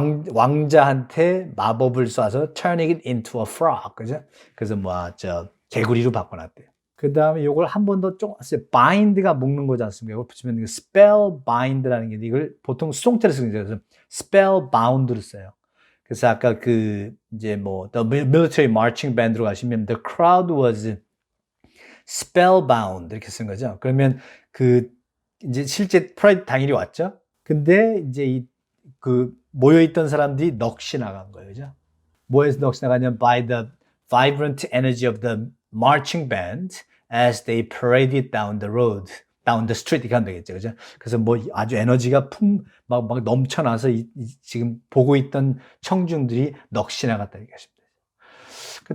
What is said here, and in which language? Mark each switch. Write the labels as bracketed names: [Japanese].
[Korean] 왕자한테 마법을 쏴서 [English] turning it into a frog. [Korean] 그죠? 그래서 개구리로 바꿔놨대요. 그 다음에 이걸 한 번 더 좀, bind가 묶는 거지 않습니까? 이걸 붙이면 spell bind라는 게 이걸 보통 수동태로 쓰는 거죠. 그래서 spell bound로 써요. 그래서 아까 [English] the military marching band로 [Korean] 가시면 [English] the crowd was spellbound [Korean] 이렇게 쓴 거죠. 그러면 이제 실제 프라이드 당일이 왔죠. 근데 이제 모여있던 사람들이 넋이 나간 거예요. 그죠? 뭐에서 넋이 나가냐면 [English] by the vibrant energy of the marching band as they paraded down the street [Korean] 이렇게 하면 되겠죠. 그죠? 그래서 아주 에너지가 막 넘쳐나서 지금 보고 있던 청중들이 넋이 나갔다 이렇게 하시면 돼요.